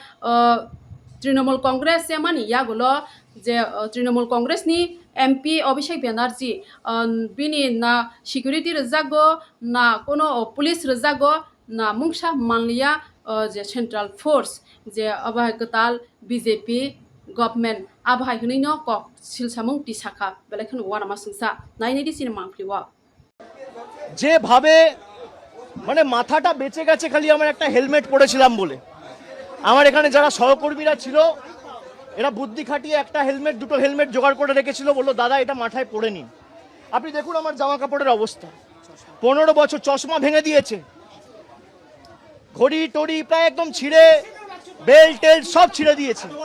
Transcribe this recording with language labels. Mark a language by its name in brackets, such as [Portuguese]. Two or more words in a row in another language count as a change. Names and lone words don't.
[Kok Borok] तृणमूल कांग्रेस से मानि यागोलो जे तृणमूल कांग्रेसनि एमपि अभिषेक ब्यानार्जी बिनि ना सिकिउरिटी रजागो ना कोनो पुलिस रजागो ना मुंसा मानलिया जे [English] central force [Kok Borok] जे अबाय गताल बीजेपी गभर्नमेंट आबहाय हनैनो कक सिलसामुं टिसाखा बेलायखेनो वानामा सिंसा नायनै दिसिन मांफ्लिवा [Bangla] যেভাবে মানে মাথাটা বেঁচে গেছে খালি আমার একটা হেলমেট পরেছিলাম বলে। আমার এখানে যারা সহকর্মীরা ছিল এরা বুদ্ধি খাটিয়ে একটা হেলমেট দুটো হেলমেট জোগাড় করে রেখেছিল, বললো দাদা এটা মাথায় পরে নিন। আপনি দেখুন আমার জামা কাপড়ের অবস্থা, 15 বছর চশমা ভেঙে দিয়েছে, ঘড়ি টড়ি প্রায় একদম ছিঁড়ে, বেল্ট টেল্ট সব ছিঁড়ে দিয়েছে।